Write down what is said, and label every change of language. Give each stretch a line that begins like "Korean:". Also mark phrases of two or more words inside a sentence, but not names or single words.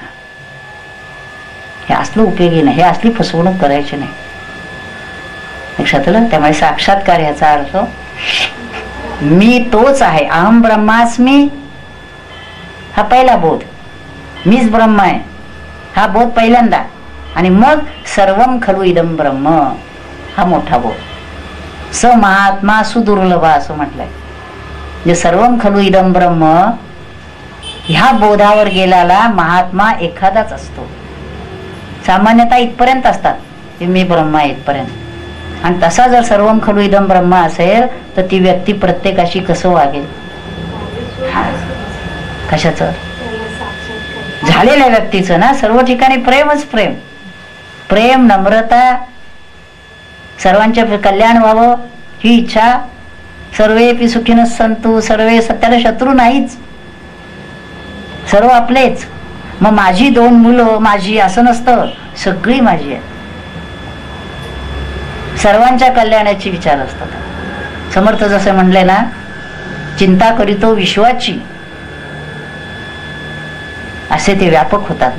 Marathi: हे असलं उपयोगी नाही, हे असली फसवणूक करायची नाही. लक्षात आलं? त्यामुळे साक्षात्कार याचा अर्थ मी तोच आहे,
Sanskrit: अहम ब्रह्मास्मी
Marathi: हा पहिला बोध, मीच ब्रह्म आहे हा बोध पहिल्यांदा, आणि मग
Sanskrit: सर्वम खलु इदम ब्रह्म
Marathi: हा मोठा बोध.
Sanskrit: स महात्मा सुदुर्लभ
Marathi: असं म्हटलंय. जे
Sanskrit: सर्वम खलु इदम ब्रह्म
Marathi: ह्या बोधावर गेलेला महात्मा एखादाच असतो. सामान्यतः इथपर्यंत असतात की मी ब्रह्म आहे इथपर्यंत. आणि तसा जर
Sanskrit: सर्वम खलु इदम ब्रह्म
Marathi: असेल तर ती व्यक्ती प्रत्येकाशी कसं वागेल? कशाचं? झालेल्या व्यक्तीचं ना. सर्व ठिकाणी प्रेमच प्रेम, प्रेम, नम्रता, सर्वांचे कल्याण व्हावं ही इच्छा.
Sanskrit: सर्वेपि सुखिनः सन्तु,
Marathi: सर्वे सत्याला शत्रू नाहीच, सर्व आपलेच. मग माझी 2 मुलं माझी असं नसतं, सगळी माझी आहेत. सर्वांच्या कल्याणाची विचार असतात. समर्थ जसे म्हणले ना, चिंता करीतो विश्वाची, असे ते व्यापक होतात.